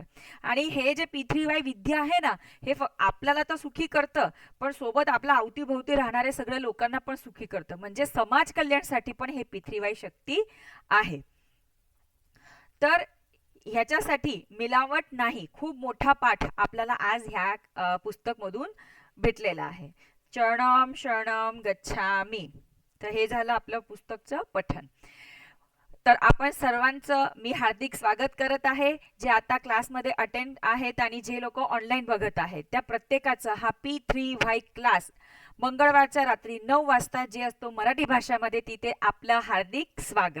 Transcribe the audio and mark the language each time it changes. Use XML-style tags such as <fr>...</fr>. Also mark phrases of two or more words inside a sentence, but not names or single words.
<mr>आणि हे जे P3Y विद्या आहे ना हे आपल्याला तर सुखी करतं, पण सोबत आपल्या अवतीभोवती राहणारे सगळ्या लोकांना पण सुखी करतं. म्हणजे समाज कल्याणासाठी पण हे P3Y शक्ती आहे. तर ह्याच्यासाठी मिलावट नाही, खूप मोठा पाठ आपल्याला आज ह्या पुस्तकमधून भेटलेला आहे.</mr> <sa>चरणम शरणम गच्छामी.</sa> <mr>तर हे झालं आपलं पुस्तकचं पठण. तर आपण सर्वांचं मी हार्दिक स्वागत करत आहे, जे आता क्लासमध्ये अटेंड आहेत आणि जे लोक ऑनलाईन बघत आहेत त्या प्रत्येकाचा हा P3Y क्लास मंगळवारच्या रात्री 9 वाजता जे असतो मराठी भाषामध्ये, तिथे आपलं हार्दिक स्वागत.</mr>